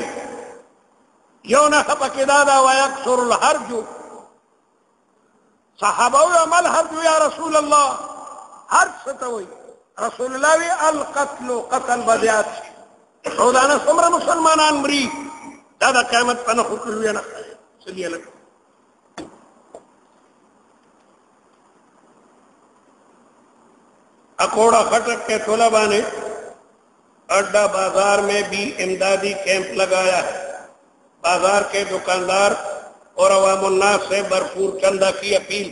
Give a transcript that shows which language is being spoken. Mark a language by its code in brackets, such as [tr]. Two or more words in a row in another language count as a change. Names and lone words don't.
[ps] یو نښه پکې دا ده [ar] ویکثر الحرج. [ps] صحابه وی عمل حرج یا رسول الله حرج څه ته وایي؟ رسول الله وی القتل قتل به زیات شي. روزانه څومره مسلمانان مري دا د قیامت په نښو کې لویه نښه ده. [ar] صلی الله [ur] اکوڑہ خٹک کے طلبہ نے اڈا بازار میں بھی امدادی کیمپ لگایا ہے. بازار کے دکاندار اور عوام الناس سے بھرپور چندہ کی اپیل.